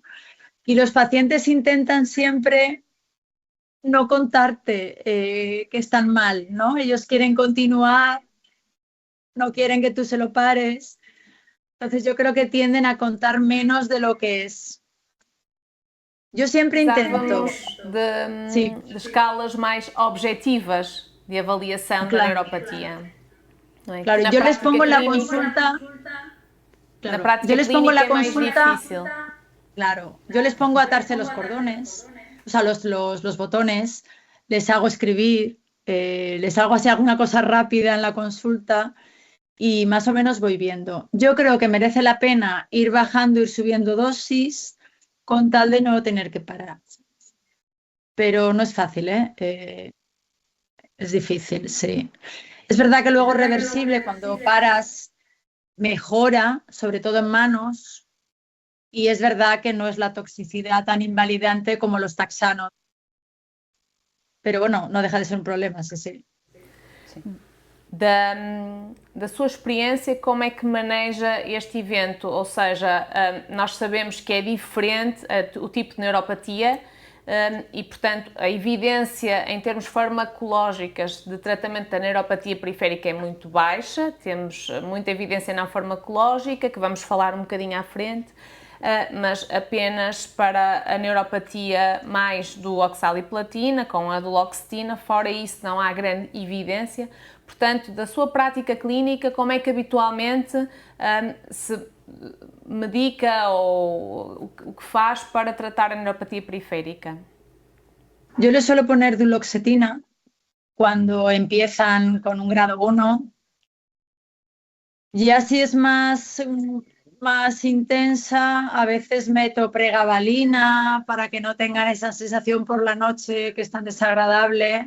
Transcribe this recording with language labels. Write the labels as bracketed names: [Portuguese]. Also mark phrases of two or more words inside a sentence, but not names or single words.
[Spanish] Y los pacientes intentan siempre no contarte que están mal, ¿no? Ellos quieren continuar, no quieren que tú se lo pares. Entonces yo creo que tienden a contar menos de lo que es. Yo siempre intento, [Portuguese] Precisávamos [Spanish] sí, [Portuguese] de escalas mais objetivas de avaliação da [Spanish] claro, [Portuguese] neuropatia, não é? Que [Spanish] claro. Yo les pongo en la consulta, [Portuguese] na [Spanish] claro, yo [Portuguese] prática [Spanish] les pongo en [Portuguese] clínica [Spanish] la [Portuguese] é mais [Spanish] consulta, [Portuguese] difícil. [Spanish] claro, yo les pongo a atarse los cordones, o sea, los botones, les hago escribir, les hago así alguna cosa rápida en la consulta y más o menos voy viendo. Yo creo que merece la pena ir bajando, ir subiendo dosis con tal de no tener que parar. Pero no es fácil, ¿eh? Es difícil, sí. Es verdad que luego reversible, cuando paras, mejora, sobre todo en manos, y es verdad que no es la toxicidad tan invalidante como los taxanos. Pero bueno, no deja de ser un problema, sí, sí. [Portuguese] Da sua experiência, como é que maneja este evento? Ou seja, nós sabemos que é diferente o tipo de neuropatia e, portanto, a evidência em termos farmacológicos de tratamento da neuropatia periférica é muito baixa. Temos muita evidência não farmacológica, que vamos falar um bocadinho à frente. Mas apenas para a neuropatia mais do oxaliplatina, com a duloxetina, fora isso não há grande evidência. Portanto, da sua prática clínica, como é que habitualmente se medica ou o que faz para tratar a neuropatia periférica? [Spanish] Yo les suelo poner duloxetina cuando empiezan con un grado 1. Ya si es más intensa, a veces meto pregabalina para que no tengan esa sensación por la noche que es tan desagradable.